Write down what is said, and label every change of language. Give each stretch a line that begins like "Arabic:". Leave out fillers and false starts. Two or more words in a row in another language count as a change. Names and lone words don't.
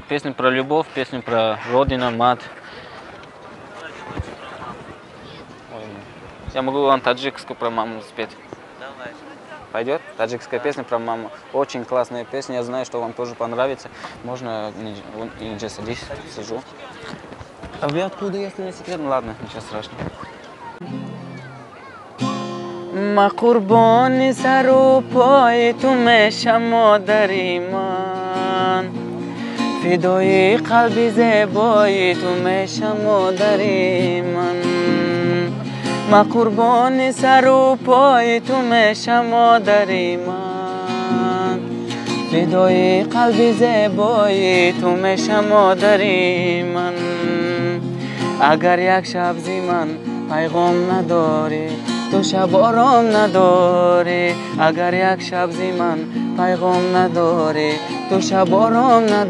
Russian: Песню про любовь, песню про родину, мать? Я могу вам таджикскую про маму спеть. Давай. Пойдет? Таджикская песня про маму. Очень классная песня. Я знаю, что вам тоже понравится. Можно или же садись, сижу. А вы откуда, если не секрет? Ну ладно, ничего страшного.
Tajik: ма қурбон сар у пойи ту мешам модари ман фидои қалби зебои ту мешам модари ман ма қурбон сар у пойи ту мешам модари ман фидои қалби зебои ту мешам модари ман агар як шаб зи ман пайғом надорӣ ту шаб ором надорӣ агар як шаб зи ман пайғом надорӣ ту шаб ором